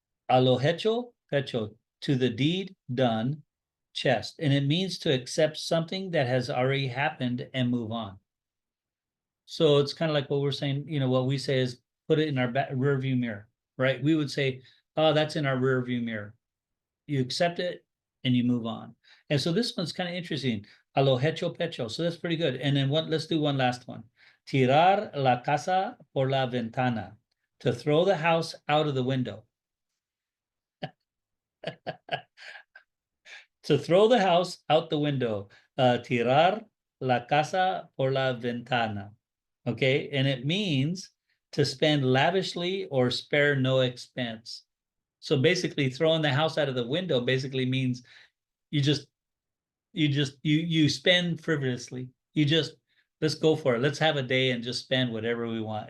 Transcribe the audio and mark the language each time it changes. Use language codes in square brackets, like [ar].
[es] A lo hecho pecho, [en] to the deed done chest, and it means to accept something that has already happened and move on. So it's kind of like what we're saying, what we say is put it in our rear view mirror, right? We would say, oh, that's in our rear view mirror. You accept it and you move on. And so this one's kind of interesting. [es] A lo hecho pecho. [en] So that's pretty good. And then let's do one last one. [es] Tirar la casa por la ventana. [en] To throw the house out of the window. To throw the house out the window. [es] Tirar la casa por la ventana. [en] Okay. And it means to spend lavishly or spare no expense. So basically throwing the house out of the window basically means you you spend frivolously. Let's go for it. Let's have a day and just spend whatever we want.